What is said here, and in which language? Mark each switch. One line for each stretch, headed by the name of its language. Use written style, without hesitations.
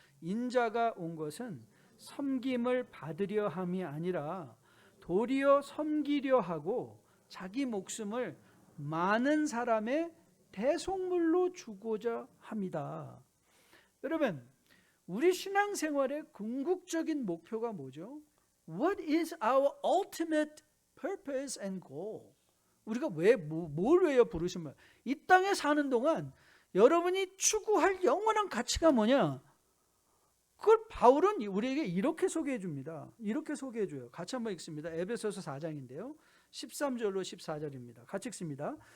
Korean: 인자가 온 것은 섬김을 받으려 함이 아니라 도리어 섬기려 하고 자기 목숨을 많은 사람의 대속물로 주고자 합니다. 여러분, 우리 신앙생활의 궁극적인 목표가 뭐죠?
English: What is our ultimate purpose and goal?
Korean: 우리가 뭘 위해 부르신 거예요? 이 땅에 사는 동안 여러분이 추구할 영원한 가치가 뭐냐? 그걸 바울은 우리에게 이렇게 소개해 줍니다. 이렇게 소개해 줘요. 같이 한번 읽습니다. 에베소서 4장인데요. 13절로 14절입니다. 같이 읽습니다.